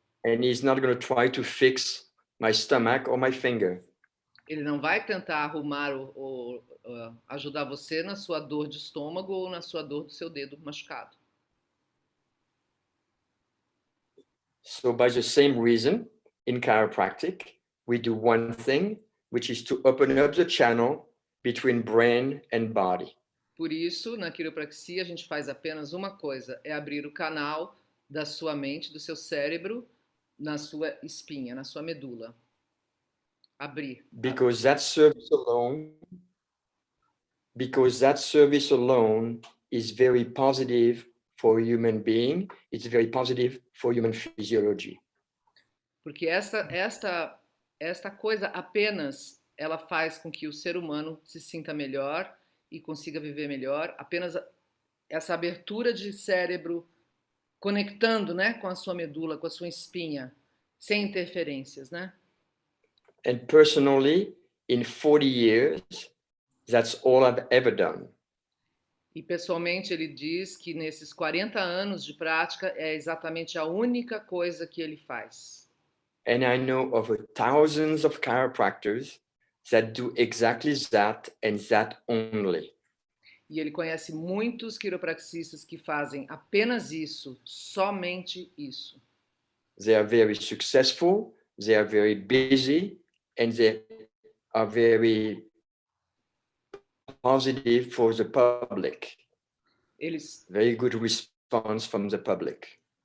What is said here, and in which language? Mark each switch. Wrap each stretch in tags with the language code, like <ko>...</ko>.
<en>And he's not going to try to fix my stomach or my finger.</en> <pt>Ele não vai tentar arrumar ou ajudar você na sua dor de estômago ou na sua dor do seu dedo machucado.</pt> <en>So by the same reason, in chiropractic, we do one thing, which is to open up the channel between brain and body.</en> <pt>Por isso, na quiropraxia, a gente faz apenas uma coisa, é abrir o canal da sua mente, do seu cérebro, na sua espinha, na sua medula. Abrir.</pt> <en>Because that service alone is very positive for a human being. It's very positive for human physiology.</en> <pt>Porque esta coisa apenas ela faz com que o ser humano se sinta melhor e consiga viver melhor. Apenas essa abertura de cérebro conectando, né, com a sua medula, com a sua espinha, sem interferências, né?</pt> <en>And personally, in 40 years, that's all I've ever done.</en> <pt>E pessoalmente ele diz que nesses 40 anos de prática é exatamente a única coisa que ele faz.</pt> <en>And I know of thousands of chiropractors that do exactly that and that only.</en> <pt>E ele conhece muitos quiropraxistas que fazem apenas isso, somente isso.</pt> <en>They are very successful, they are very busy, and they are very positive for the public.</en> <pt>Eles</pt> <en>Very good response from the public.</en>